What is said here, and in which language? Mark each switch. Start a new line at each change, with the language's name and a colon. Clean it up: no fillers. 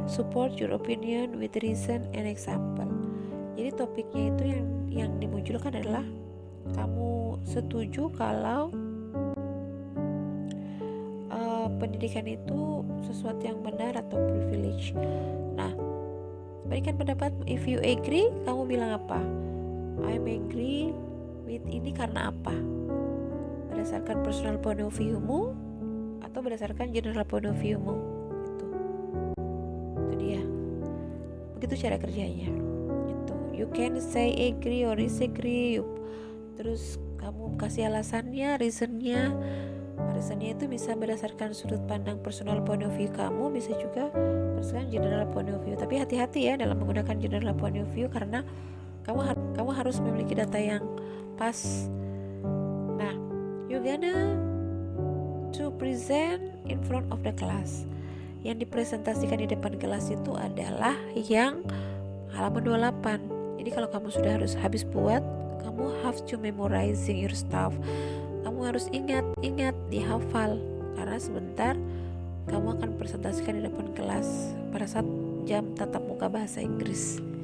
English: Support your opinion with reason and example.
Indonesian: Jadi topiknya itu yang dimunculkan adalah kamu setuju kalau pendidikan itu sesuatu yang benar atau privilege. Nah, berikan pendapat.
English: If you agree,
Indonesian: kamu bilang apa?
English: I'm agree with
Indonesian: ini karena apa? Berdasarkan
English: personal point of view-
Indonesian: mu atau berdasarkan
English: general point of view-
Indonesian: mu? Itu dia. Begitu cara kerjanya. Itu.
English: You can say agree or disagree.
Indonesian: Terus kamu kasih alasannya, reasonnya. Reasonnya itu bisa berdasarkan sudut pandang
English: personal point of view
Indonesian: kamu, bisa juga berdasarkan
English: general point of view.
Indonesian: Tapi hati-hati ya dalam menggunakan general point of view karena kamu harus memiliki data yang pas.
English: Nah, you're gonna to present in front of the class.
Indonesian: Yang dipresentasikan di depan kelas itu adalah yang halaman 28. Jadi kalau kamu sudah habis buat, kamu
English: have to memorizing your stuff.
Indonesian: Kamu harus ingat, dihafal. Karena sebentar kamu akan presentasikan di depan kelas pada saat jam tatap muka bahasa Inggris.